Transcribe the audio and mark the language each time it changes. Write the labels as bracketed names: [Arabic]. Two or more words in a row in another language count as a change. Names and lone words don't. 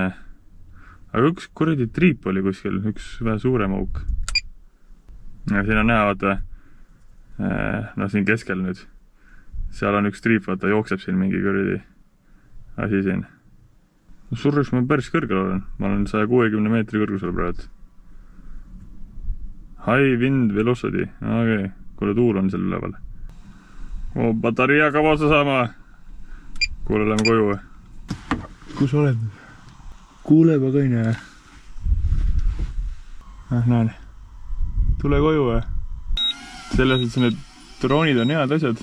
[Estonian] Aga üks kuradi triip oli kuskil, üks vähe suurem auk. Ja siin on näha, vaata, no siin keskel nüüd. Seal on üks triip, vaata, jookseb siin mingi kuradi asi siin. Surruks ma päris kõrgel olen. Ma olen 160 meetri kõrgusel praegu. [English] High wind velocity. [Estonian] Okei, kuule tuul on seal üleval. Patarii hakkab otsa saama. Kuule, lähme koju. Kus oled? Kuuleb aga ei näe. Näen. Tule koju. Selles, et need droonid on head asjad.